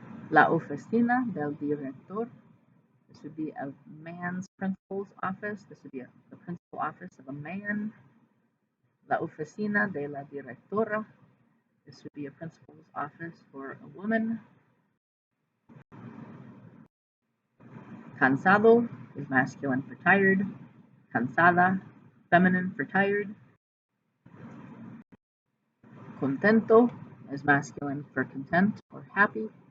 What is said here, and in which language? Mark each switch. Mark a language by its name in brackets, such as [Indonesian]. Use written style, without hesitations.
[Spanish] La oficina del director. [English] This would be a man's principal's office. This would be the principal office of a man. [Spanish] La oficina de la directora. [English] This would be a principal's office for a woman. Cansado is masculine for tired. Cansada, feminine for tired. Contento is masculine for content or happy.